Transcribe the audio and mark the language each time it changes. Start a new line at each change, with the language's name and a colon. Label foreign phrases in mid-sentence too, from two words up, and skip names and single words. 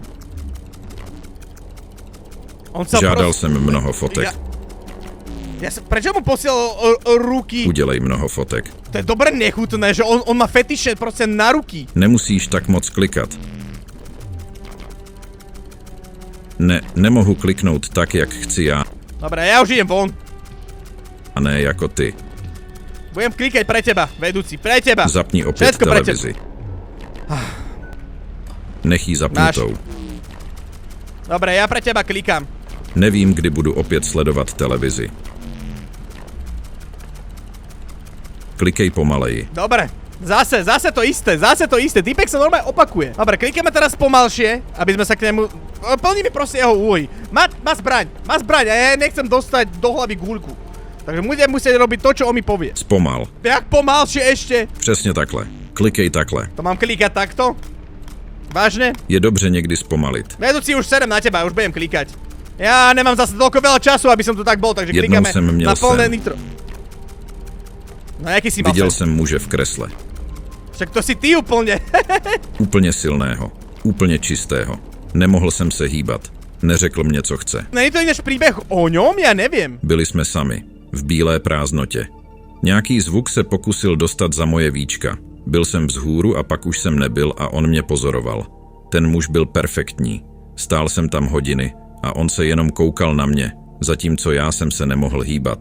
Czech: Žádal jsem mnoho fotek.
Slovak: Prečo mu posielal ruky?
Czech: Udělej mnoho fotek.
Slovak: To je dobre nechutné, že on má fetiše proste na ruky.
Czech: Nemusíš tak moc klikat. Nemohu kliknout tak, jak chci já.
Slovak: Dobre, ja už idem von.
Czech: A ne jako ty.
Slovak: Budem klikať pre teba, vedúci, pre teba.
Czech: Zapni opět
Slovak: Všetko pre
Czech: televizi. Nech ji zapnutou.
Slovak: Dobre, ja pre teba klikám.
Czech: Nevím, kdy budu opět sledovat televizi. Klikej pomaleji.
Slovak: Dobre, zase to isté, typek sa normálne opakuje. Dobre, klikáme teraz pomalšie, aby sme sa k nemu... Plní mi proste jeho úlohy. Má zbraň a ja nechcem dostať do hlavy guľku. Takže budem musieť robiť to, čo on mi povie.
Czech: Zpomal.
Slovak: Jak pomalšie ešte?
Czech: Přesně takhle. Klikej takhle.
Slovak: To mám klikať takto? Vážne?
Czech: Je dobře někdy zpomalit.
Slovak: Vedúci, už serem na teba, už budem klikať. Ja nemám zase toľko veľa času, aby som tu tak bol, takže
Czech: Jednou
Slovak: klikáme
Czech: jsem měl
Slovak: na plné
Czech: sen.
Slovak: nitro. No jaký si mal
Czech: Viděl
Slovak: sen?
Czech: jsem muže v kresle.
Slovak: Však to si ty úplne.
Czech: Úplně silného. Úplně čistého. Nemohl jsem se hýbat. Neřekl mě, co chce.
Slovak: Není to ináč príbeh o ňom? Ja neviem.
Czech: Byli jsme sami. V bílé prázdnotě. Nějaký zvuk se pokusil dostat za moje víčka. Byl jsem vzhůru a pak už jsem nebyl a on mě pozoroval. Ten muž byl perfektní. Stál jsem tam hodiny a on se jenom koukal na mě, zatímco já jsem se nemohl hýbat.